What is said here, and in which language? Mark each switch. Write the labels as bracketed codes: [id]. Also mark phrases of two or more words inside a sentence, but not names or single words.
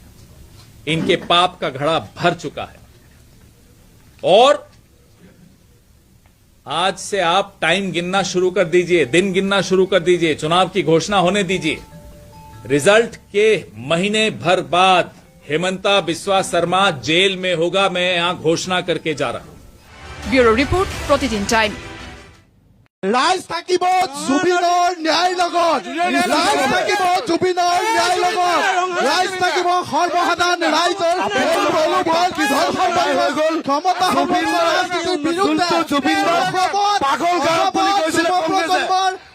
[hi] इनके पाप का घड़ा भर चुका है। और आज से आप टाइम गिनना शुरू कर दीजिए, दिन गिनना शुरू कर दीजिए, चुनाव की घोषणा होने दीजिए। रिजल्ट के महीने भर बाद हेमंता बिस्वा शर्मा जेल में होगा। मैं यहां घोषणा करके जा रहा हूं। [en] Bureau report, [as] প্ৰতিদিন টাইম। ৰাইজ থাকিব জুবিনৰ ন্যায় লগত, ৰাইজ থাকিব জুবিনৰ ন্যায় লগত, ৰাইজ থাকিব সৰ্বসাধাৰণ ৰাইজৰ হৈ গ'ল ক্ষমতা ৰাজনীতিৰ বিৰুদ্ধে জুবিনৰ পাগল গাঁও বুলি কৈছে কংগ্ৰেছে।